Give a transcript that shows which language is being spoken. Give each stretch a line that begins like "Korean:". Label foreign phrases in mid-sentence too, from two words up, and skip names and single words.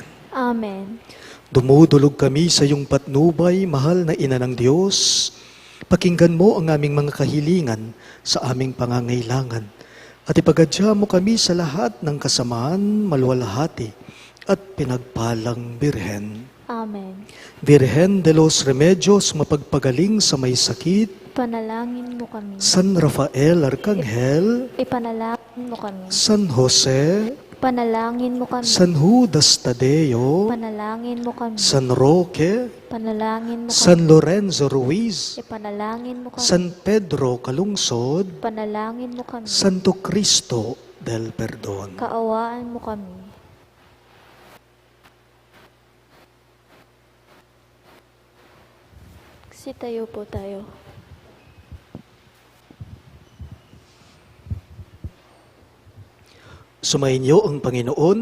Filipino: Amen. Dumudulog kami sa iyong patnubay, mahal na Ina ng Diyos. Pakinggan mo ang aming mga kahilingan sa aming pangangailangan at ipagadya mo kami sa lahat ng kasamaan, maluwalhati at pinagpalang Birhen. Amen. Virgen de los Remedios, mapagpagaling sa may sakit. Panalangin mo kami. San Rafael Arcangel, Ipanalangin mo kami. San Jose, Panalangin mo kami. San Judas Tadeo, Panalangin mo kami. San Roque, Panalangin mo kami. San Lorenzo Ruiz, Ipanalangin mo kami. San Pedro Calungsod, Panalangin mo kami. Santo Cristo del Perdon. Kaawaan mo kami. Sitayo po tayo. Sumainyo ang Panginoon,